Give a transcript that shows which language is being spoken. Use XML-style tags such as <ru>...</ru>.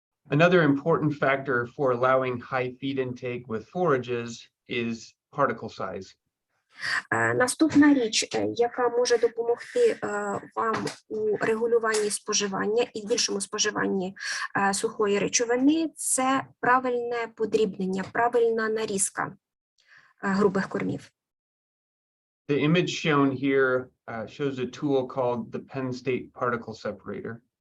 <en>Another important factor for allowing high feed intake with forages is particle size.</en> <uk>Наступна річ, яка може допомогти вам у регулюванні споживання і в більшому споживанні сухої речовини, це правильне подрібнення, правильна нарізка грубих кормів.</uk> <en>The image shown here shows a tool called the Penn State Particle Separator.</en>